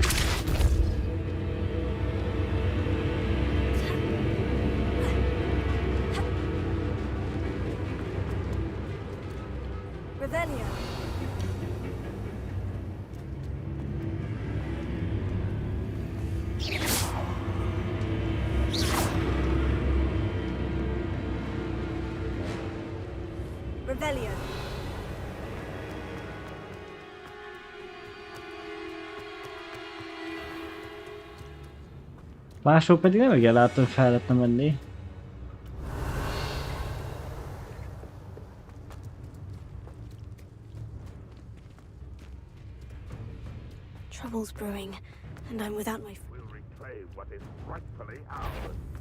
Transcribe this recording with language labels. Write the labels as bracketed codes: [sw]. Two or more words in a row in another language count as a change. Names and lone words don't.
[en] Revelio. Revelio. [hu] Máshol pedig nem igen látom, hogy fel lehetne menni. [en] Trouble's brewing, and I'm without my... We'll reclaim what is rightfully ours.